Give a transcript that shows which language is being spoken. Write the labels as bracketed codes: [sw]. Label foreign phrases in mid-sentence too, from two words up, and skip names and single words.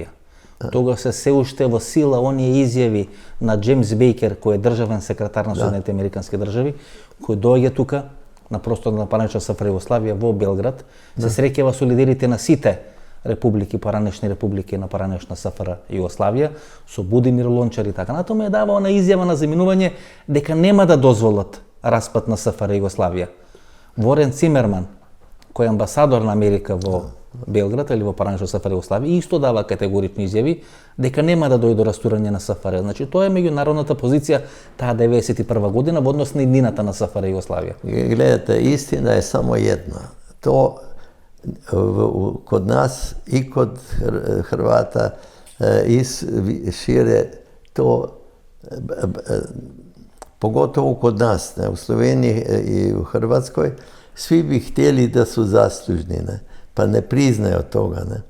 [mk] Тогаш се уште во сила оние изјави на Джеймс Бейкер, кој е државен секретар на Соединетите Американски држави, кој доаѓа тука на простор на поранешна СФР Југославија во Белград, се среќава со лидерите на сите републики, поранешни републики на поранешна СФР Југославија, со Будимир Лончар и така натаму е дава она изјава на заминување дека нема да дозволат распад на СФР Југославија. Ворен Цимерман, кој е амбасадор на Америка во Белград или во поранешна СФР Југославија, исто дава категорични изјави дека нема да дојде до растурање на СФР. Значи тоа е меѓународната позиција таа 91 година во однос на иднината на СФР Југославија. [hr] Gledajte, istina je samo jedna. To kod nas i kod Hrvata i šire to, pogotovo kod nas, ne, u Sloveniji i u Hrvatskoj, svi bi htjeli da su zaslužni, ne, pa ne priznaju toga.